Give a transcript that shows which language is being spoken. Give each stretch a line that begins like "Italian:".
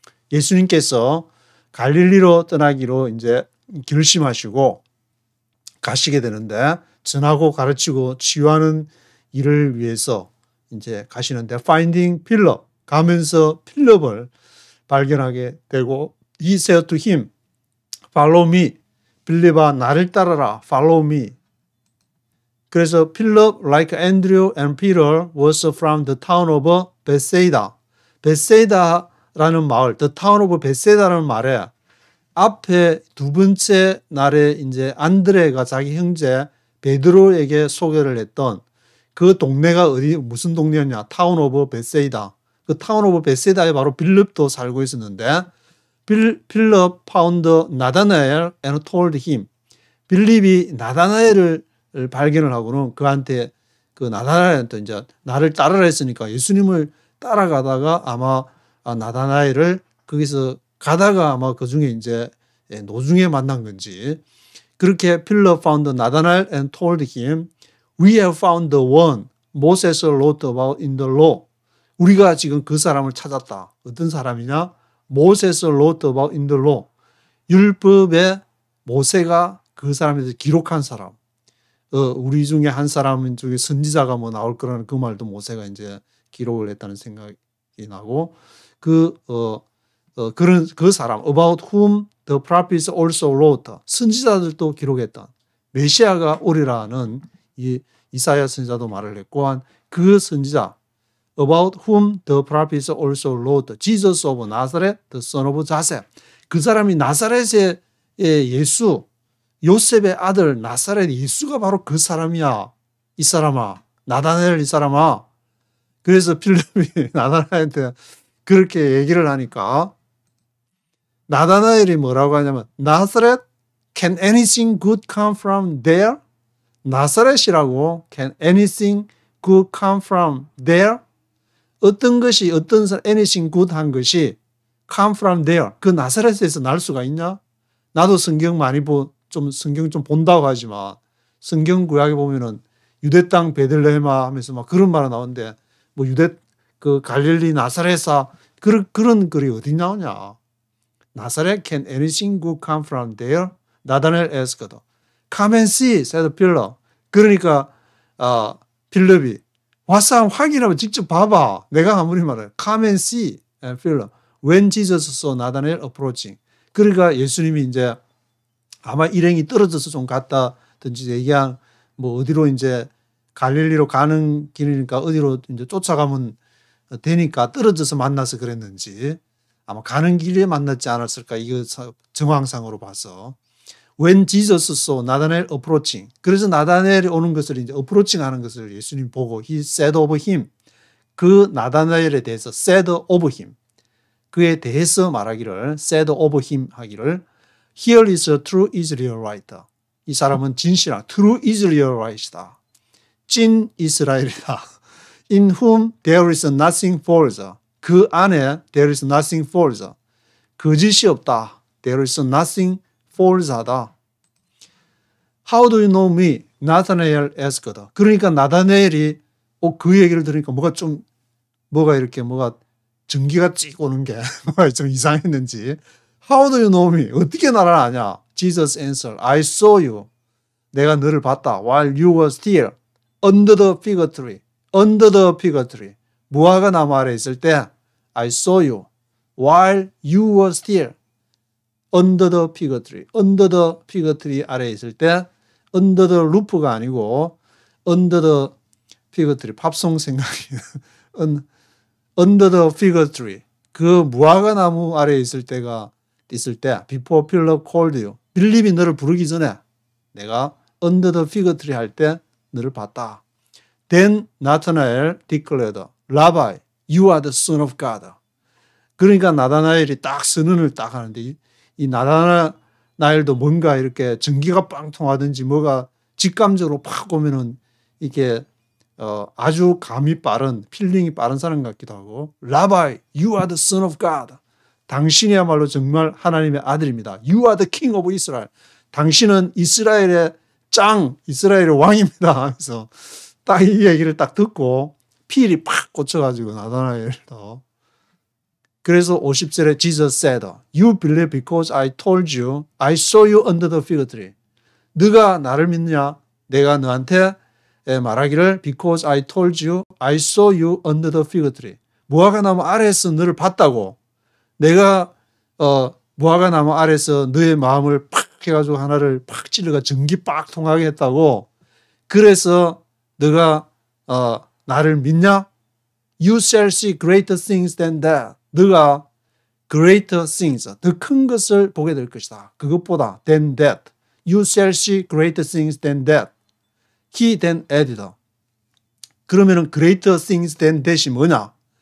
Korean: 예수님께서 갈릴리로 떠나기로 이제 결심하시고 가시게 되는데 전하고 가르치고 치유하는 일을 위해서 이제 가시는데
English: Finding Philip
Korean: 가면서 필립을 발견하게 되고
English: He said to him, "Follow me."
Korean: 빌립아 나를 따라라.
English: Follow me.
Korean: 그래서
English: Philip, like Andrew and Peter, was from the town of Bethsaida.
Korean: 베세다라는 마을,
English: the town of Bethsaida
Korean: 라는 말에 앞에 두 번째 날에 이제 안드레가 자기 형제 베드로에게 소개를 했던 그 동네가 무슨 동네였냐?
English: 타운 오브 베세이다.
Korean: 그 타운 오브 베세이다에 바로 빌립도 살고 있었는데
English: Philip found Nathanael and told him.
Korean: 빌립이 나다나엘을 발견을 하고는 그한테 그 나다나엘한테 이제 나를 따르라 했으니까 예수님을 따라가다가 아마 나다나엘을 거기서 가다가 아마 그 중에 이제 노중에 만난 건지 그렇게
English: Philip found Nathanael and told him, "We have found the one Moses wrote about in the law."
Korean: 우리가 지금 그 사람을 찾았다. 어떤 사람이냐?
English: Moses wrote about in the law.
Korean: 율법에 모세가 그 사람에 대해서 기록한 사람. 우리 중에 한 사람은 중에 선지자가 뭐 나올 거라는 그 말도 모세가 이제 기록을 했다는 생각이 나고 그런 그 사람
English: about whom the prophets also wrote.
Korean: 선지자들도 기록했던 메시아가 오리라는 이 이사야 선지자도 말을 했고 한 그 선지자
English: about whom the prophets also wrote. Jesus of Nazareth, the son of Joseph.
Korean: 그 사람이 나사렛의 예수, 요셉의 아들 나사렛 예수가 바로 그 사람이야. 이 사람아. 나다나엘 이 사람아. 그래서 필립이 나다나엘한테 그렇게 얘기를 하니까 나다나엘이 뭐라고 하냐면
English: Nazareth, can anything good come from there?
Korean: 나사렛이라고
English: can anything good come from there?
Korean: 어떤 것이
English: anything good
Korean: 한 것이
English: come from there.
Korean: 그 나사렛에서 날 수가 있냐? 나도 성경 많이 성경 좀 본다고 하지만 성경 구약에 보면은 유대 땅 베들레헴아 하면서 막 그런 말이 나오는데 뭐 유대 그 갈릴리 나사렛아 그런 글이 어디 나오냐?
English: 나사렛 can anything good come from there? 나다넬 asked. Come and see, said Philip.
Korean: 그러니까 필립이 와서 한번 확인하면 직접 봐봐. 내가 아무리 말해.
English: Come and see, Philip. When Jesus saw Nathanael approaching.
Korean: 그러니까 예수님이 이제 아마 일행이 떨어져서 좀 갔다든지 얘기한 뭐 어디로 이제 갈릴리로 가는 길이니까 어디로 이제 쫓아가면 되니까 떨어져서 만나서 그랬는지 아마 가는 길에 만났지 않았을까 이거 정황상으로 봐서
English: When Jesus saw Nathanael approaching.
Korean: 그래서 나다나엘이 오는 것을 이제 approaching 하는 것을 예수님 보고
English: he said of him.
Korean: 그 나다나엘에 대해서
English: said of him.
Korean: 그에 대해서 말하기를
English: said of him
Korean: 하기를
English: Here is a true Israelite.
Korean: 이 사람은 진실한 true Israelite이다. 찐 이스라엘이다.
English: In whom there is nothing false.
Korean: 그 안에
English: there is nothing false.
Korean: 거짓이 없다.
English: There is nothing false하다. How do you know me? Nathanael asked.
Korean: 그러니까 나다나엘이 그 얘기를 들으니까 뭐가 이렇게 전기가 찍 오는 게 뭐가 좀 이상했는지.
English: How do you know me?
Korean: 어떻게 나를 아냐?
English: Jesus answered, I saw you.
Korean: 내가 너를 봤다.
English: While you were still under the fig tree. Under the fig tree.
Korean: 무화과 나무 아래 있을 때
English: I saw you. While you were still under the fig tree. Under the fig tree
Korean: 아래 있을 때
English: under the roof가 아니고 under the fig tree.
Korean: 팝송 생각이
English: under the fig tree.
Korean: 그 무화과 나무 아래 있을 때
English: before Philip called you.
Korean: 빌립이 너를 부르기 전에 내가
English: under the fig tree
Korean: 할 때 너를 봤다.
English: Then Nathanael declared, Rabbi, you are the son of God.
Korean: 그러니까 나다나엘이 딱 선언을 딱 하는데 이 나다나엘도 뭔가 이렇게 전기가 빵 통하든지 뭐가 직감적으로 팍 오면은 이게 아주 감이 빠른 필링이 빠른 사람 같기도 하고
English: Rabbi, you are the son of God.
Korean: 당신이야말로 정말 하나님의 아들입니다.
English: You are the king of Israel.
Korean: 당신은 이스라엘의 이스라엘의 왕입니다. 하면서 딱 이 얘기를 딱 듣고 필이 팍 꽂혀가지고 나다나엘도. 그래서 50절에
English: Jesus said, You believe because I told you, I saw you under the fig tree.
Korean: 네가 나를 믿느냐? 내가 너한테 말하기를
English: because I told you, I saw you under the fig tree.
Korean: 무화과 나무 아래에서 너를 봤다고. 내가 무화과 나무 아래에서 너의 마음을 팍 해가지고 하나를 팍 찔러가 전기 빡 통하게 했다고. 그래서 너가 나를 믿냐?
English: You shall see greater things than that.
Korean: 너가
English: greater things,
Korean: 더 큰 것을 보게 될 것이다. 그것보다
English: than that. You shall see greater things than that. He then added.
Korean: 그러면은
English: greater things than that
Korean: 이 뭐냐?